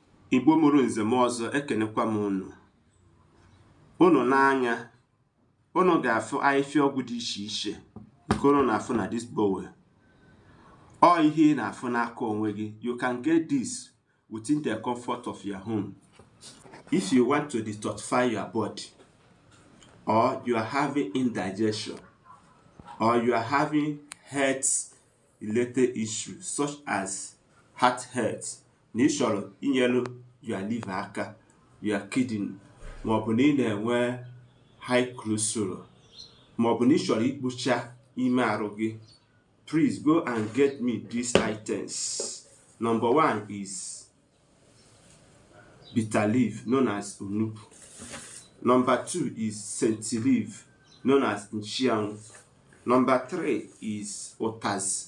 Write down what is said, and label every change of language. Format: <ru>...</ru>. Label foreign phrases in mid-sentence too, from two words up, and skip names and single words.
<ig>Igbo mụrụ nze m ọzọ ekenekwa m unu. Unu n'anya, unu ga-afụ ahịfịa ọgwụ dị iche iche nke unu na-afụ na</ig> <en>this bowl.</en> <ig>Ọ ihe ị na-afụ n'aka onwe gị.</ig> <en>You can get this within the comfort of your home. If you want to detoxify your body, or you are having indigestion, or you are having health related issues such as heart health,</en> <ig>na ịchọrọ inyelu</ig> <en>your liver</en> <ig>aka,</ig> <en>your kidney,</en> <ig>maọbụ na ị na-enwe</ig> <en>high cholesterol,</en> <ig>maọbụ na ịchọrọ ikpocha ime arụ gị,</ig> <en>please go and get me these items. Number 1 is bitter leaf known as unupu. Number 2 is senti leaf known as nchianwụ. Number 3 is utazi.</en>